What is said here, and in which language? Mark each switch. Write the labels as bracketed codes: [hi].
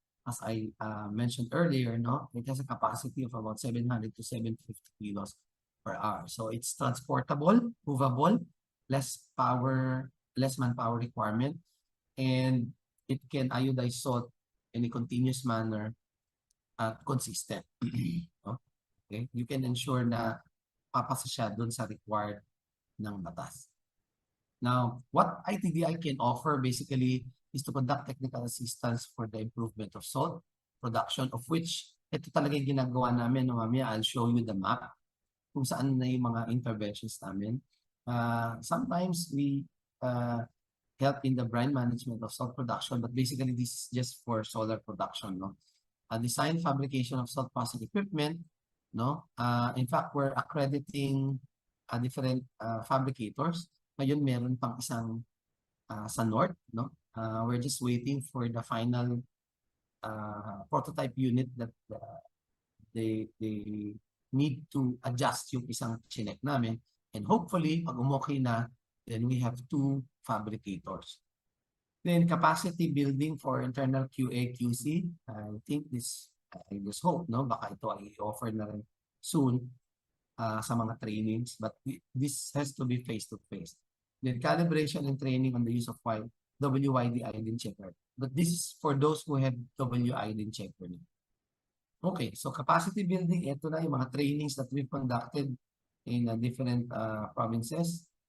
[en] As I mentioned earlier, no, it has a capacity of about 700 to 750 kilos per hour. So it's transportable, movable, less manpower requirement, and it can iodize salt in a continuous manner at consistent. Okay? You can ensure [tl] na papasa siya doon sa required ng batas. [en] Now, what ITDI can offer basically is to conduct technical assistance for the improvement of salt production, of which [tl] ito talaga yung ginagawa namin. No, mamaya, [en] I'll show you the map [tl] kung saan na yung mga interventions namin. [en] Sometimes we help in the brine management of salt production, but basically this is just for solar production. No? Design fabrication of salt processing equipment. No? In fact, we're accrediting different fabricators. [tl] Ngayon, meron pang isang sa North. [en] No? We're just waiting for the final prototype unit that they need to adjust [tl] yung isang chinek namin. [en] And hopefully, [tl] pag umokay na, [en] then we have 2 fabricators. Then capacity building for internal QA, QC. I think I just hope, no? [tl] Baka ito ay i-offer na rin soon sa mga trainings. [en] But this has to be face-to-face. Then calibration and training on the use of WID iodine checker. But this is for those who have WID checker. Okay, so capacity building, [tl] ito na yung mga [en] trainings that we've conducted in different provinces.